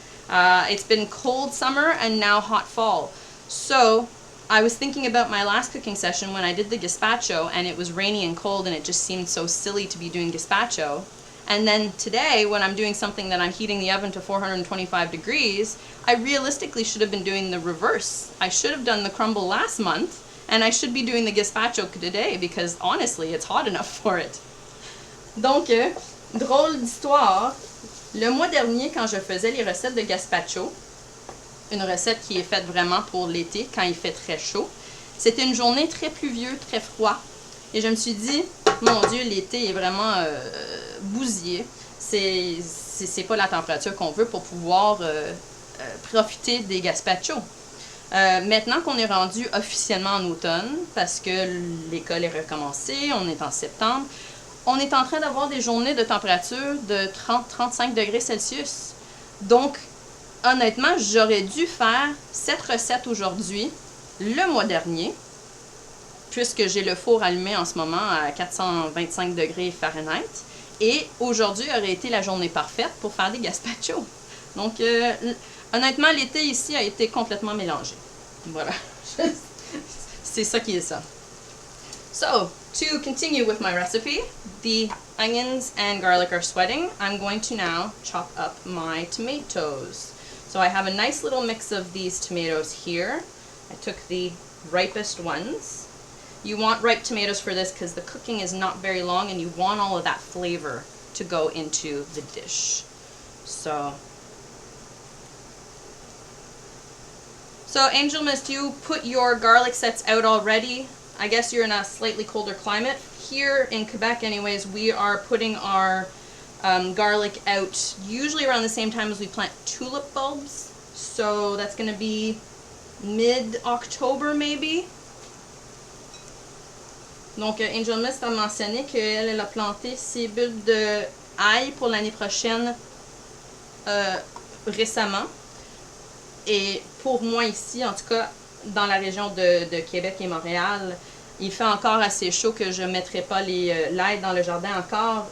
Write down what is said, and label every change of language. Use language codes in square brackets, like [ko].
[en] It's been cold summer and now hot fall. So I was thinking about my last cooking session when I did the gazpacho and it was rainy and cold and it just seemed so silly to be doing gazpacho. And then today when I'm doing something that I'm heating the oven to 425 degrees, I realistically should have been doing the reverse. I should have done the crumble last month and I should be doing the gazpacho today because honestly it's hot enough for it. [fr] Donc, drôle d'histoire, le mois dernier quand je faisais les recettes de gazpacho, une recette qui est faite vraiment pour l'été quand il fait très chaud, c'était une journée très pluvieuse, très froid et je me suis dit, mon Dieu, l'été est vraiment bousillé, c'est pas la température qu'on veut pour pouvoir profiter des gazpachos. Maintenant qu'on est rendu officiellement en automne, parce que l'école est recommencée, on est en septembre, on est en train d'avoir des journées de température de 30-35 degrés Celsius. Donc, honnêtement, j'aurais dû faire cette recette aujourd'hui, le mois dernier, puisque j'ai le four allumé en ce moment à 425 degrés Fahrenheit. Et aujourd'hui aurait été la journée parfaite pour faire des gazpachos. Donc, honnêtement, l'été ici a été complètement mélangé. Voilà. C'est ça qui est ça. [en] So, to continue with my recipe, the onions and garlic are sweating. I'm going to now chop up my tomatoes. So I have a nice little mix of these tomatoes here. I took the ripest ones. You want ripe tomatoes for this because the cooking is not very long and you want all of that flavor to go into the dish. So Angel Mist, you put your garlic sets out already. I guess you're in a slightly colder climate. Here in Quebec anyways, we are putting our garlic out usually around the same time as we plant tulip bulbs. So that's going to be mid-October maybe. [fr] Donc Angel Mist a mentionné qu'elle a planté ses bulbes de ail pour l'année prochaine récemment. Et pour moi ici, en tout cas dans la région de Québec et Montréal, il fait encore assez chaud que je ne mettrai pas l'ail dans le jardin encore.